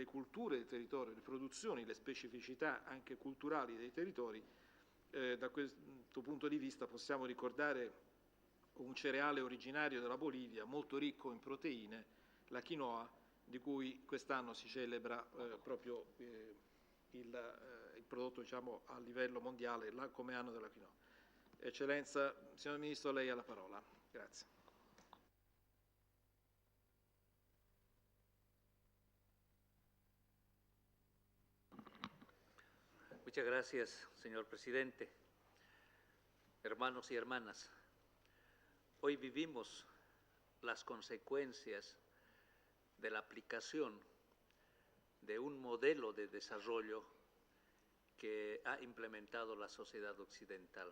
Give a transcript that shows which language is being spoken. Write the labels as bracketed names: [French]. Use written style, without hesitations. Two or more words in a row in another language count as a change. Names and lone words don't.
[Italian] culture del territorio, le produzioni, le specificità anche culturali dei territori, da questo punto di vista possiamo ricordare un cereale originario della Bolivia molto ricco in proteine, la quinoa, di cui quest'anno si celebra proprio il prodotto, diciamo, a livello mondiale come anno della quinoa. Eccellenza, signor Ministro, lei ha la parola. Grazie. [Spanish] Muchas gracias, señor presidente. Hermanos y hermanas, hoy vivimos las consecuencias de la aplicación de un modelo de desarrollo que ha implementado la sociedad occidental.